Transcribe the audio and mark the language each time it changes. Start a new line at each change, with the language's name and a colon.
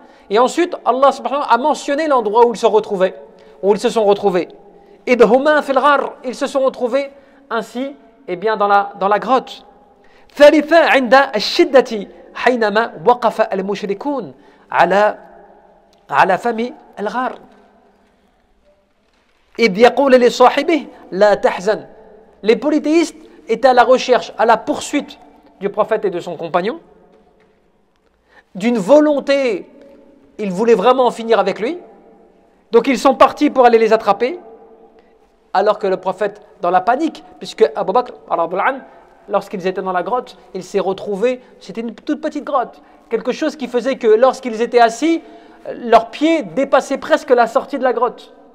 French: Et ensuite Allah subhanahu wa ta'ala a mentionné l'endroit où ils se retrouvaient, où ils se sont retrouvés. Ils se sont retrouvés ainsi eh bien dans la grotte.
Arabic: ثالثا عند الشدة حينما وقف المشركون على فم الغار إذ يقول لصاحبه لا تحزن.
French: Les polythéistes étaient à la recherche, à la poursuite du prophète et de son compagnon, d'une volonté, ils voulaient vraiment en finir avec lui, donc ils sont partis pour aller les attraper. Alors que le prophète, dans la panique, puisque Abu Bakr, lorsqu'ils étaient dans la grotte, il s'est retrouvé, c'était une toute petite grotte, quelque chose qui faisait que lorsqu'ils étaient assis, leurs pieds dépassaient presque la sortie de la grotte.